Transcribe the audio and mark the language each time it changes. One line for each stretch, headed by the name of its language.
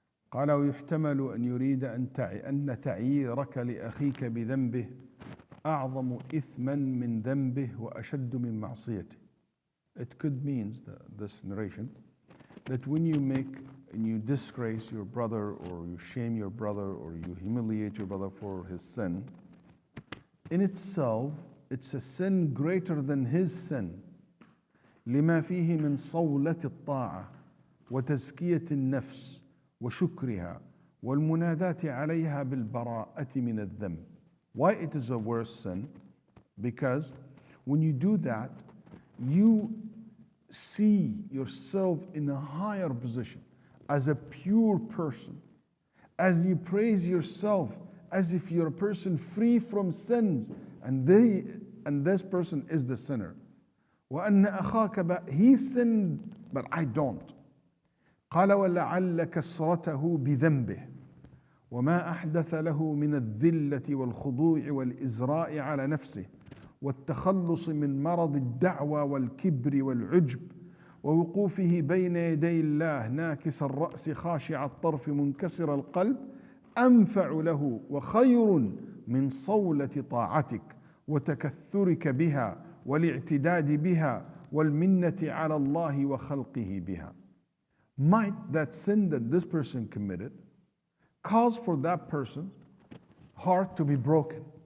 Arabic: قال ويحتمل أن يريد أن تعييرك لأخيك بذنبه أعظم إثما من ذنبه وأشد من معصيته.
English: It could mean, this narration, that when you disgrace your brother, or you shame your brother, or you humiliate your brother for his sin, in itself, it's a sin greater than his sin.
Arabic: لما فيه من صولة الطاعة وتزكية النفس وشكرها والمناداة عليها بالبراءة من الذنب.
English: Why it is a worse sin? Because when you do that, you see yourself in a higher position as a pure person, as you praise yourself as if you're a person free from sins, and this person is the sinner.
Arabic: وأن أخاك
English: he sinned but I don't.
Arabic: قال ولعل كسرته بذنبه وما أحدث له من الذلة والخضوع والإزراء على نفسه والتخلص من مرض الدعوى والكبر والعجب ووقوفه بين يدي الله ناكس الرأس خاشع الطرف منكسر القلب أنفع له وخير من صولة طاعتك وتكثرك بها والاعتداد بها والمنة على الله وخلقه بها.
English: Might that sin that this person committed cause for that person's heart to be broken,